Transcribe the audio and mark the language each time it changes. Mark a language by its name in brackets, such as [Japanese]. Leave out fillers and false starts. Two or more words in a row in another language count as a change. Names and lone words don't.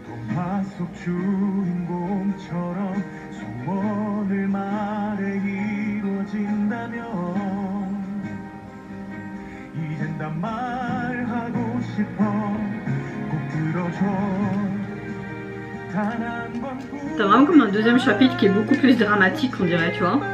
[Korean] 영화 속 주인공처럼 소원을 말해 이루어진다면 이젠 다 말하고 싶어 꼭 들어줘 단 한 번뿐 [French] T'as vraiment comme un deuxième chapitre qui est beaucoup plus dramatique, on dirait, tu vois.